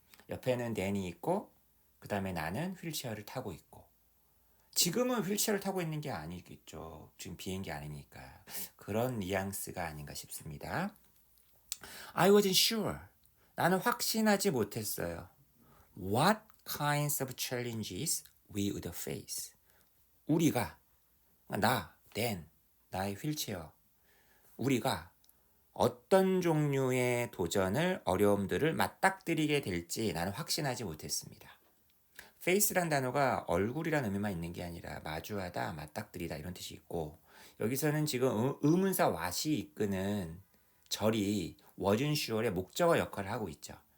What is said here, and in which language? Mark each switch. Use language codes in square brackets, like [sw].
[ko] 옆에는 댄이 있고, 그 다음에 나는 휠체어를 타고 있고. 지금은 휠체어를 타고 있는 게 아니겠죠. 지금 비행기 아니니까. 그런 뉘앙스가 아닌가 싶습니다. [en] I wasn't sure. [ko] 나는 확신하지 못했어요. [en] What kinds of challenges we would face. [ko] 우리가, 나, 댄, 나의 휠체어. 우리가 어떤 종류의 도전을 어려움들을 맞닥뜨리게 될지 나는 확신하지 못했습니다. face란 단어가 얼굴이라는 의미만 있는 게 아니라 마주하다, 맞닥뜨리다 이런 뜻이 있고 여기서는 지금 의문사 what이 이끄는 절이 [en] wasn't sure [ko] 의 목적어 역할을 하고 있죠.